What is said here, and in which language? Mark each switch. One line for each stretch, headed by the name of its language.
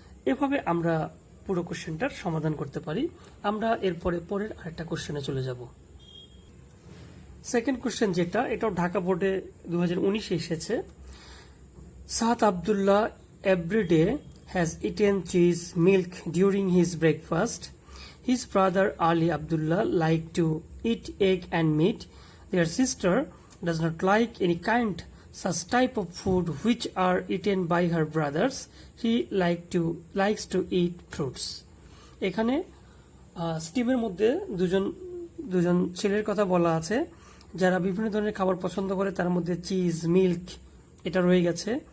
Bangla: এভাবে আমরা পুরো কোশ্চেনটার সমাধান করতে পারি। আমরা এরপরে পরের আরেকটা কোশ্চেনে চলে যাব। সেকেন্ড কোশ্চেন যেটা, এটাও ঢাকা বোর্ডে 2019-এ এসেছে।
English: Saad Abdullah everyday has eaten cheese milk during his breakfast. His brother Ali Abdullah liked to eat egg and meat. Their sister does not like any kind such type of food which are eaten by her brothers. He likes to eat fruits.
Bangla: এখানে স্টিমের মধ্যে দুজন ছেলের কথা বলা আছে যারা বিভিন্ন ধরনের খাবার পছন্দ করে, তার মধ্যে চিজ, মিল্ক এটা রয়ে গেছে।